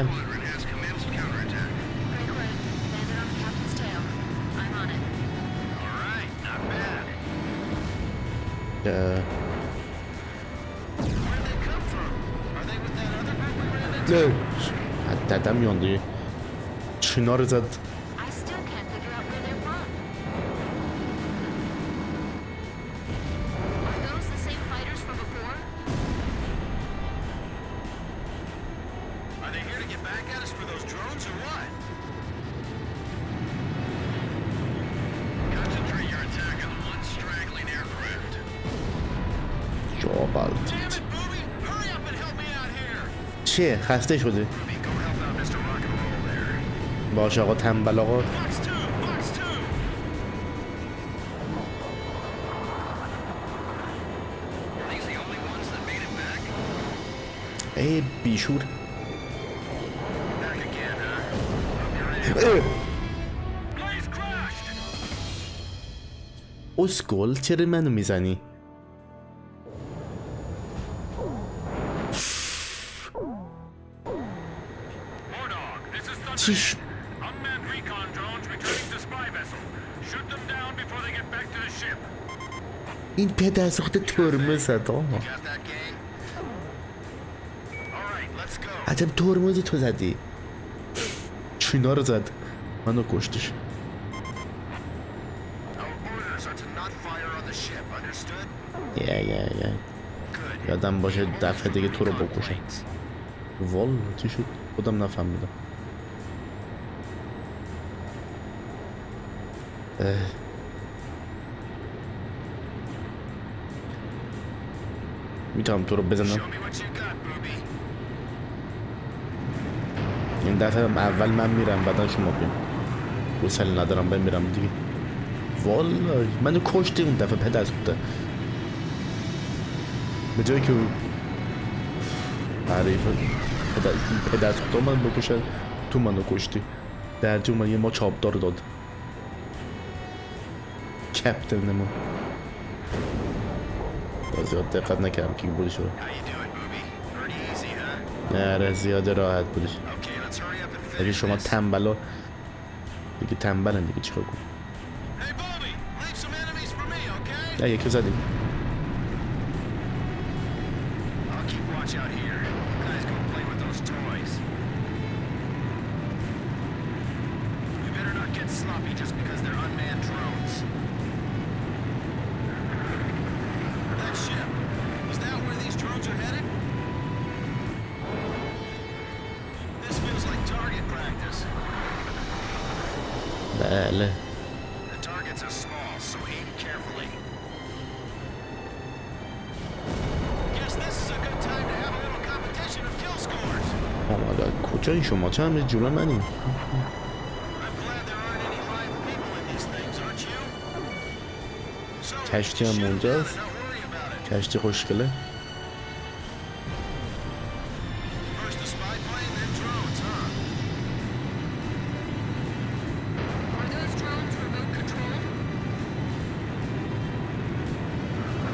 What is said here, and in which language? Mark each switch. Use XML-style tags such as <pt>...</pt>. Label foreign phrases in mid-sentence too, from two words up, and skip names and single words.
<en>Squadron has commenced counterattack. Great work. Landed on the captain's tail. I'm on it. All right, not bad. Where'd they come from? Are they with that other group we ran into?</en> <fa>ددم یانده چینا رو زد</fa> <en>I still can't figure out where they're from. Are those the same fighters from before? Are they here to get back at us for those drones or what? Concentrate your attack on the one straggling aircraft. جابلت Damn it, Booby! Hurry up and help me out here!</en> <fa>چیه خسته شده</fa> <en>Booby, go help out Mr. Rock and Roll there.</en> <fa>باشه آقا تنبل آقا</fa> <en>Box 2! Box 2! Are these the only ones that made it back?</en> <fa>ای بیشور</fa> <en>Back again, huh? Hope you're ready. Blaze crashed!</en> <fa>اسکل چرا منو میزنی</fa> <en>Mordog, this is</en> <fa>چیش</fa> <en>Thunderhead. Unmanned recon drones returning to spy vessel. Shoot them down before they get back to the ship.</en> <fa>این پدر سوخته ترمز زد آقا</fa> <en>Got that, gang? All right, let's go.</en> <fa>عجب ترمزی تو زدی چینا رو زد منو کشتش</fa> <en>Our orders are to not fire on the ship, understood? یه Good.</en> <fa>یادم باشه دفعه دیگه تو رو بکشم</fa> <en>Planes.</en> <fa>والا چی شد خودم نفهمیدم میتونم تو رو بزنم</fa> <en>Show me what you got, Booby.</en> <fa>این دفعه اول من میرم بعدا شما بیام حوصله ندارم بمیرم دیگه والا منو کشتی اون دفعه پدر سوخته به جایی که حریف پدر سوخته من بکشه تو منو کشتی درجه اومد یه ما چاپدار داد کپتن ما زیاد دقت نکردم کی بودش رو</fa> <en>How you doing, Booby? Pretty easy, huh?</en> <fa>نه زیاده راحت بودش</fa> <en>Okay, let's hurry up and</en> <fa>اگه</fa> <en>finish</en> <fa>شما</fa> <en>this.</en> <fa>تنبلا دیگه تنبلن دیگه چیکار کنم</fa> <en>Hey, Booby, leave some enemies for me, okay?</en> <fa>نه یکی زدیم</fa> <en>I'll keep watch out here. You guys go play with those toys. We better not get sloppy just because they're unmanned drones. That ship, is that where these drones are headed? This feels like target practice.</en> <fa>بله</fa> <en>The targets are small, so aim carefully. Guess this is a good time to have a little competition of kill scores.</en> <fa>آماده کجایی شما چه همه جلو منی</fa> <en>I'm glad there aren't any live people in these things, aren't you? So,</en> <fa>کشتی هم</fa> <en>shoot 'em down</en> <fa>اونجاست</fa> <en>and don't worry about it.</en> <fa>کشتی خوشگله</fa> <en>First the spy plane, then drones, huh? Are those drones remote controlled?</en>